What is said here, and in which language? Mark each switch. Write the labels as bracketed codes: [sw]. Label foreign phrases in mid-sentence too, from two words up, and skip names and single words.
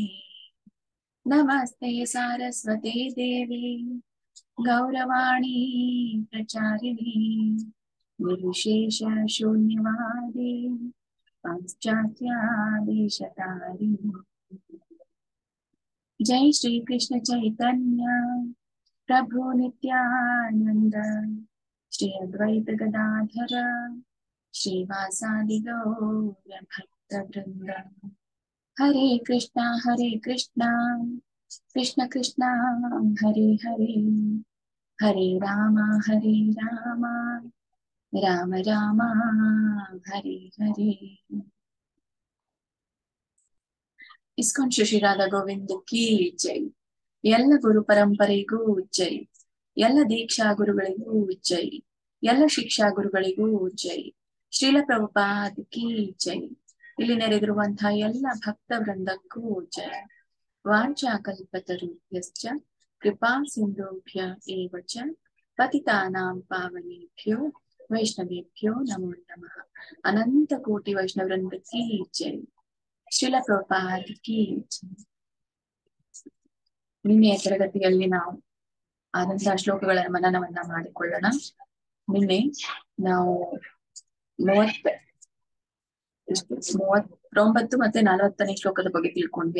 [sa] ನಮಸ್ತೆ ಸಾರಸ್ವತೆ ದೇವಿ ಗೌರವಾಣಿ ಪ್ರಚಾರಿಣಿ ನಿರ್ವಿಶೇಷ ಶೂನ್ಯವಾದಿ ಪಾಶ್ಚಾತ್ಯಾದೇಶತಾರಿಣಿ. ಜೈ ಶ್ರೀ ಕೃಷ್ಣ ಚೈತನ್ಯ ಪ್ರಭು ನಿತ್ಯಾನಂದ ಶ್ರೀ ಅದ್ವೈತ ಗದಾಧರ ಶ್ರೀವಾಸಾದಿ ಗೌರ ಭಕ್ತ ವೃಂದ. ಹರೇ ಕೃಷ್ಣ ಕೃಷ್ಣ ಕೃಷ್ಣ ಹರೇ ಹರೇ ಹರೇ ರಾಮ ರಾಮ ರಾಮ ಹರೇ ಹರೇ. [hi] इस्कॉन श्री राधा गोविंद की जय. [kn] ಎಲ್ಲ ಗುರು ಪರಂಪರೆಗೂ ಜೈ. ಎಲ್ಲ ದೀಕ್ಷಾ ಗುರುಗಳಿಗೂ ಜೈ. ಎಲ್ಲ ಶಿಕ್ಷಾ ಗುರುಗಳಿಗೂ ಜೈ. ಶ್ರೀಲ ಪ್ರಭುಪಾದ್ [hi] की जय. [kn] ಇಲ್ಲಿ ನೆರೆದಿರುವಂತಹ ಎಲ್ಲ ಭಕ್ತ ವೃಂದಕ್ಕೂ ಜೈ. [sa] ವಾಂಚಾ ಕಲ್ಪತರುಭ್ಯಶ್ಚ ಕೃಪಾ ಸಿಂಧುಭ್ಯ ಏವ ಚ ಪತಿತಾನಾಂ ಪಾವನೇಭ್ಯೋ ವೈಷ್ಣವೇಭ್ಯೋ ನಮೋ ನಮಃ. [hi] अनंत कोटि वैष्णवृंद की जय। श्रील प्रभुपाद की जय. [kn] ನಿನ್ನೆಯ ತರಗತಿಯಲ್ಲಿ ನಾವು ಆದಂತಹ ಶ್ಲೋಕಗಳ ಮನನವನ್ನ ಮಾಡಿಕೊಳ್ಳೋಣ. ನಿನ್ನೆ ನಾವು 39 ಮತ್ತೆ 40ನೇ ಶ್ಲೋಕದ ಬಗ್ಗೆ ತಿಳ್ಕೊಂಡ್ವಿ.